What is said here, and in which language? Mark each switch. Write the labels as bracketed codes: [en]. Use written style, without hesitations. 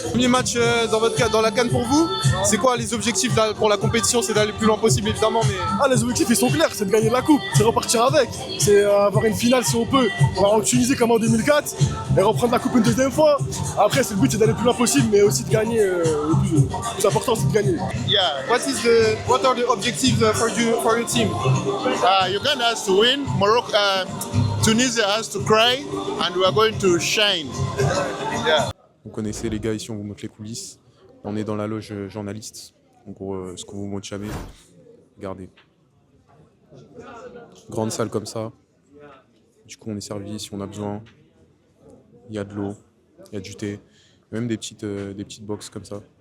[fr] Premier match dans la CAN pour vous, c'est quoi les objectifs là, pour la compétition? C'est d'aller le plus loin possible évidemment, mais... Ah, les objectifs ils sont clairs, c'est de gagner la coupe, c'est repartir avec, c'est avoir une finale si on peut, on va en Tunisie comme en 2004 et reprendre la coupe une deuxième fois. Après, le but c'est d'aller le plus loin possible, mais aussi de gagner. Le plus important c'est de gagner. Yeah. [en] What are the objectives for your team? Uganda has to win. Morocco, Tunisia has to cry, and we are going to shine. Yeah. [fr] Vous connaissez les gars, ici on vous montre les coulisses. On est dans la loge journaliste. En gros, ce qu'on vous montre jamais. Regardez. Grande salle comme ça. Du coup, on est servi si on a besoin. Il y a de l'eau, il y a du thé, même des petites box comme ça.